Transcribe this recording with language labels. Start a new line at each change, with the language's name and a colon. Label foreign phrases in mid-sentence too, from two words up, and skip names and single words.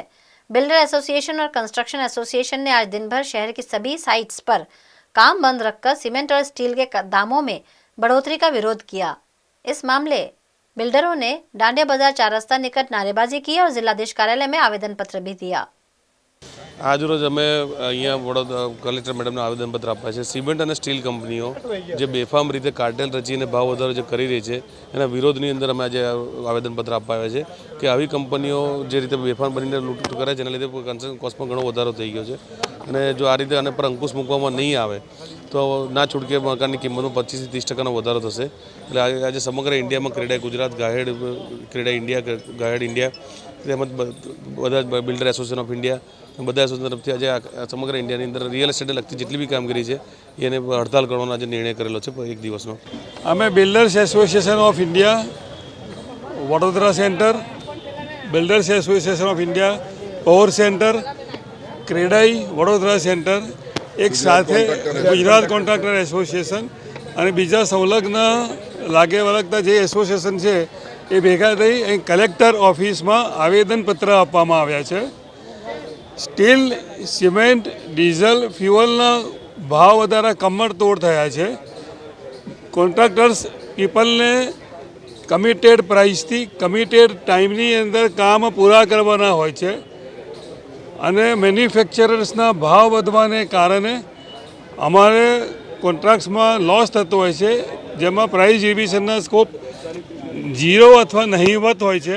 Hindi: बिल्डर एसोसिएशन और कंस्ट्रक्शन एसोसिएशन ने आज दिन भर शहर की सभी साइट्स पर काम बंद रखकर सीमेंट और स्टील के दामों में बढ़ोतरी का विरोध किया। इस मामले बिल्डरों ने डांडिया बाजार 4 रस्ता निकट नारेबाजी की और जिलाधीश कार्यालय में आवेदन पत्र भी दिया।
Gujarati: આજ રોજ અમે અહીંયા વડોદરા કલેક્ટર મેડમને આવેદનપત્ર આપ્યા છે। સીમેન્ટ ઔર સ્ટીલ કંપનીઓ જે બેફામ રીતે કાર્ટેલ રચીને ભાવ વધારો જે કરી રહી હૈ એના વિરોધની અંદર અમે આજ આવેદનપત્ર આપ્યા છે કે આવી કંપનીઓ જે રીતે બેફામ બનીને લૂંટ કરે જેના લીધે કન્સ્ટ્રક્શન કોસ્ટ મેં ઘણો વધારો થઈ ગયો છે અને જો આ રીતે આને પર અંકુશ મૂકવામાં નહીં આવે તો ના છૂટકે મકાનની કિંમતમાં 25 થી 30% વધારો થશે। એટલે આજે સમગ્ર ઇન્ડિયામાં ક્રેડા ગુજરાત ગાહેડ ક્રેડા ઇન્ડિયા ગાહેડ ઇન્ડિયા તેમજ બધા બિલ્ડર એસોસિએશન ઓફ ઇન્ડિયા બધા એસોસિએશન તરફથી આજે સમગ્ર ઇન્ડિયાની અંદર રિયલ એસ્ટેટને લગતી જેટલી બી કામગીરી છે એને હડતાલ કરવાનો આજે નિર્ણય કરેલો છે એક દિવસનો। અમે બિલ્ડર્સ એસોસિએશન ઓફ ઇન્ડિયા વડોદરા સેન્ટર, બિલ્ડર્સ એસોસિએશન ઓફ ઇન્ડિયા પાવર સેન્ટર, ક્રેડાઈ વડોદરા સેન્ટર એક સાથે ગુજરાત કોન્ટ્રાક્ટર એસોસિએશન ઔર બીજા સંલગ્ન લાગે વળગતા જે એસોસિએશન હૈ યે ભેગા થઈ કલેક્ટર ઓફિસ મેં આવેદનપત્ર આપવામાં આવ્યા છે। સ્ટીલ, સીમેન્ટ, ડીઝલ, ફ્યુઅલના ભાવ વધારા કમર તોડ થયા છે। कॉन्ट्राक्टर्स પીપલને કમિટેડ પ્રાઇસથી કમિટેડ ટાઈમની અંદર કામ પૂરા કરવાના હોય છે અને મેન્યુફેક્ચરર્સના ભાવ વધવાને કારણે અમારે કોન્ટ્રાક્ટ્સમાં લોસ થતો હોય છે, જેમાં પ્રાઇસ રિવિઝનના સ્કોપ 0 અથવા નહીવત હોય છે.